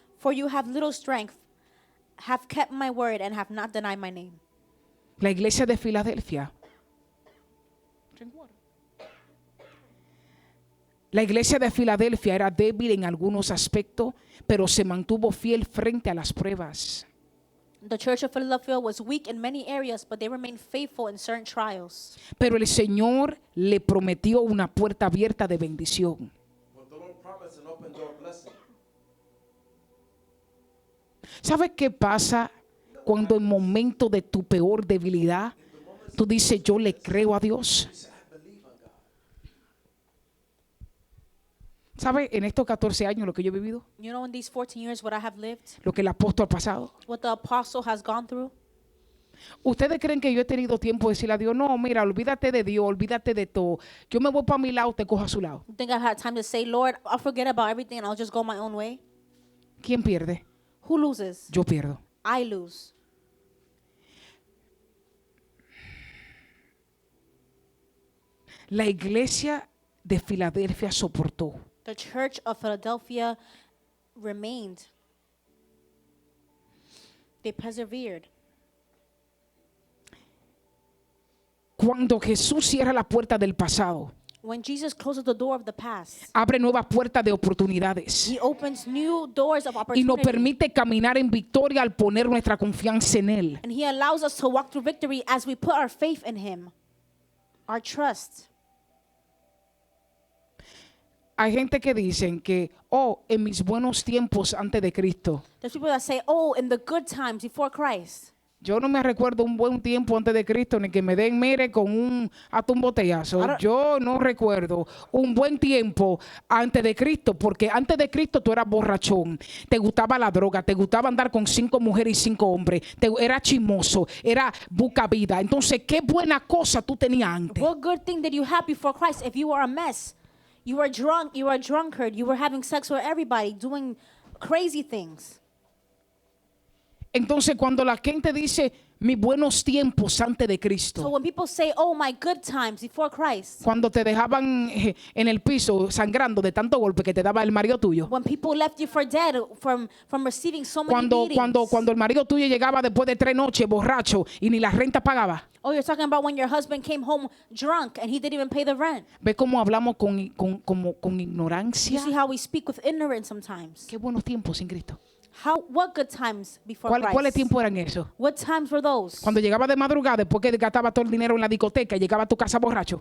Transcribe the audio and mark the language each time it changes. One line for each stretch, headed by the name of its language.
English: For you have little strength, have kept my word, and have not denied my name.
Spanish: La iglesia de Filadelfia. La iglesia de Filadelfia era débil en algunos aspectos, pero se mantuvo fiel frente a las pruebas.
English: The church of Philadelphia was weak in many areas, but they remained faithful in certain trials.
Spanish: Pero el Señor le prometió una puerta abierta de bendición.
English: But the Lord promised an open door blessing.
Spanish: ¿Sabes qué pasa cuando en momento de tu peor debilidad tú dices yo le creo a Dios? ¿Sabes en estos 14 años lo que yo he vivido?
English: You know, in these 14 years, what I have lived,
Spanish: Lo que el apóstol ha pasado.
English: what the apostle has gone through.
Spanish: ¿Ustedes creen que yo he tenido tiempo de decirle a Dios, no, mira, olvídate de Dios, olvídate de todo? Yo me voy para mi lado, te cojo a su lado.
English: You think I've had time to say, Lord, I'll forget about everything and I'll just go my own way?
Spanish: ¿Quién pierde?
English: Who loses?
Spanish: Yo pierdo.
English: I lose.
Spanish: La iglesia de Filadelfia soportó.
English: The church of Philadelphia remained. They persevered.
Spanish: Cuando Jesús cierra la puerta del pasado,
English: When Jesus closes the door of the past,
Spanish: abre nuevas puertas de oportunidades
English: He opens new doors of
Spanish: y nos
English: opportunity.
Spanish: permite caminar en victoria al poner nuestra confianza en Él.
English: And He allows us to walk through victory as we put our faith in Him, our trust.
Spanish: Hay gente que dicen que, oh, en mis buenos tiempos antes de Cristo.
English: There's people that say, oh, in the good times before Christ.
Spanish: Yo no me recuerdo un buen tiempo antes de Cristo ni que me den, mire, con hasta un botellazo. Ahora- Yo no recuerdo un buen tiempo antes de Cristo, porque antes de Cristo tú eras borrachón, te gustaba la droga, te gustaba andar con 5 mujeres y 5 hombres, era chismoso, era buca vida. Entonces, qué buena cosa tú tenías antes.
English: What good thing did you have before Christ if you were a mess? You were drunk, you were a drunkard, you were having sex with everybody, doing crazy things.
Spanish: Entonces, cuando la gente dice mis buenos tiempos antes de
English: So
Spanish: Cristo,
English: when people say, oh, my good times before Christ,
Spanish: cuando te dejaban en el piso sangrando de tanto golpe que te daba el marido tuyo,
English: when people left you for dead from receiving so many beatings.
Spanish: cuando el marido tuyo llegaba después de 3 noches borracho y ni la renta pagaba.
English: Oh, you're talking about when your husband came home drunk and he didn't even pay the rent.
Spanish: ¿Ve cómo hablamos con
English: You
Spanish: ignorancia?
English: see how we speak with ignorance sometimes.
Spanish: Qué buenos tiempos sin Cristo.
English: What good times before
Spanish: ¿Cuáles
English: Christ?
Spanish: tiempos eran esos?
English: What times were those?
Spanish: Cuando llegaba de madrugada, después que gastaba todo el dinero en la discoteca y llegaba a tu casa borracho.